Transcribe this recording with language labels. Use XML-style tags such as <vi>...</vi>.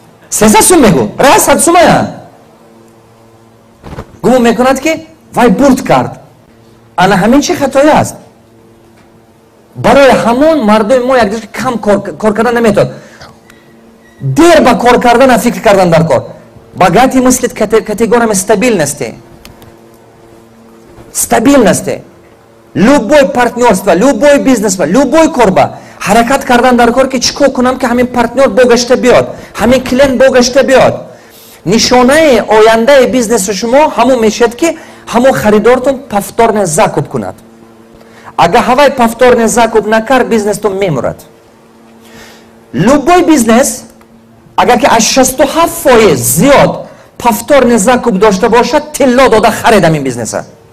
<tg>300 сум мегӯяд, раҳи 100 сумая. гумон мекунад ки вай бурд кард. ана ҳамин чи хатои аст. барои ҳамон мардуми мо якҷои кам кор кардан наметавонад. дер ба кор кардана фикр кардан дар кор.</tg> <ru>богатый мыслит категориями стабильности. Стабильности. Любой партнерство, любой бизнес, любой корба.</ru> <tg>Ҳаракат кардан дар кор ки чӣ кор кунам ки ҳамин партнер богашта биёд, ҳамин клиент богашта биёд. нишонаи ояндаи бизнеси шумо ҳамон мешавад ки ҳамон харидортон</tg> <ru>повторне закуп</ru> <tg>кунад. Агар ҳавай</tg> <ru>повторне закуп</ru> <tg>накард, бизнестон мемурад.</tg> <ru>Любой бизнес</ru> <tg>агар ки аз 67% зиёд повторне закуп дошта бошад, тилло дода харед ҳамин бизнеса.</tg>